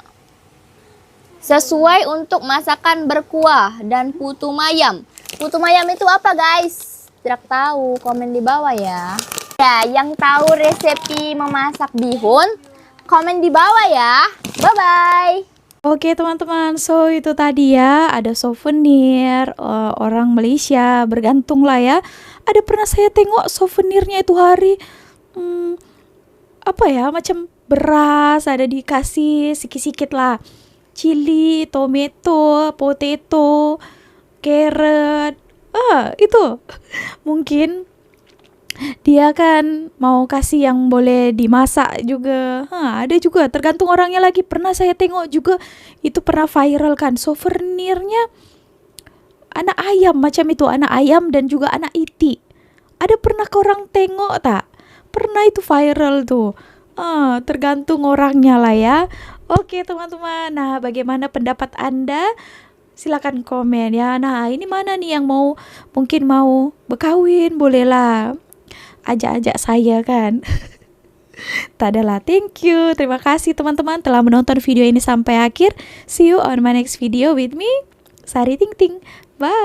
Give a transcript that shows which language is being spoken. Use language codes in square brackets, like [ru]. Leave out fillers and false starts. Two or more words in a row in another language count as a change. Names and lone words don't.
[ms] Sesuai untuk masakan berkuah dan putu mayam. Putu mayam itu apa guys? Tidak tahu, komen di bawah ya. Ya, yang tahu resepi memasak bihun, komen di bawah ya. [en] Bye-bye. [id] Oke teman-teman, [ms] so itu tadi ya, ada souvenir orang Malaysia, bergantung lah ya. Ada pernah saya tengok souvenirnya itu hari, apa ya, macam beras, ada dikasih sikit-sikit lah. [en] Chili, tomato, potato, carrot, [ms] itu. [id] Mungkin dia kan mau kasih yang boleh dimasak juga. [ms] Ada juga, tergantung orangnya lagi. Pernah saya tengok juga, itu pernah viral kan, souvenirnya anak ayam macam itu, anak ayam dan juga anak iti. Ada pernah korang tengok tak? Pernah itu viral tuh. [id] Tergantung orangnya lah ya. Oke teman-teman, nah bagaimana pendapat Anda? Silakan komen ya. [ms] Nah ini mana nih yang mungkin mau berkawin, bolehlah ajak-ajak saya kan. Tak adalah, [en] thank you. [id] Terima kasih teman-teman telah menonton video ini sampai akhir. [en] See you on my next video with me, Sari Ting Ting. Bye.